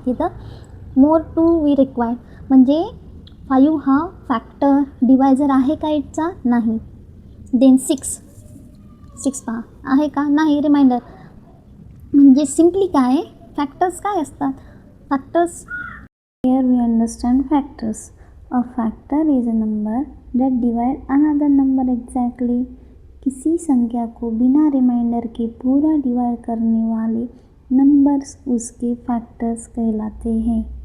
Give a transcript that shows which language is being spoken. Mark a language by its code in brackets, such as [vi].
[mr] तिथं [en] more 2 we required, [mr] म्हणजे 5 हा फॅक्टर डिवायझर आहे का 8चा? नाही. देन 6 पहा, आहे का? नाही. रिमाइंडर म्हणजे सिम्पली काय, फॅक्टर्स काय असतात? [en] Factors, here we understand factors. A factor is a number that divide another number exactly. [hi] किसी संख्या को बिना रिमाइंडर के पूरा डिवाइड करने वाले नंबर्स उसके फैक्टर्स कहलाते हैं.